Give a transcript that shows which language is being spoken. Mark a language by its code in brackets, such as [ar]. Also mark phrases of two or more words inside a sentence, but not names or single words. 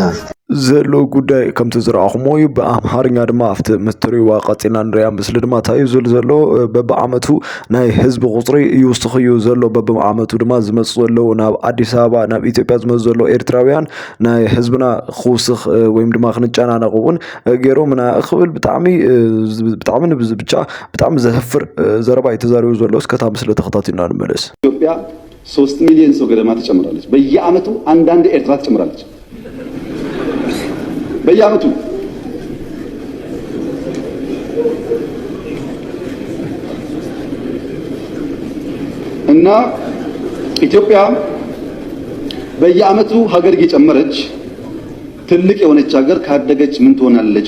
[ti] ዘሎ ጉዳይ ከምቲ ዝረኣኹሞ እዩ ብኣምሓርኛ ድማ ኣብቲ ምትሪዋ ቀፂና ንሪያ ምስሊ ድማ እንታይ እዩ ዘሎ በብዓመቱ ናይ ህዝቢ ቁፅሪ ይውስኽዩ ዘሎ በብዓመቱ ድማ ዝመፁ ዘለዉ ናብ ኣዲስ ኣበባ ናብ ኢትዮጵያ ዝመፁ ዘሎ ኤርትራውያን ናይ ህዝብና ክውስኽ ወይም ድማ ክንጨናነቕ እውን ገይሮምና ክብል ብጣዕሚ ብቻ ብጣዕሚ ዘህፍር ዘረባ እዩ ተዛሪቡ ዘሎ እስከታ ምስሊ ተኸታቲልና ንመለስ [am] ኢትዮጵያ 3 ሚሊዮን ሰው ገደማ ትጨምራለች በየዓመቱ አንዳንድ ኤርትራ ትጨምራለች በየዓመቱ እና ኢትዮጵያ በየዓመቱ ሀገር እየጨመረች ትልቅ የሆነች ሀገር ካደገች ምን ትሆናለች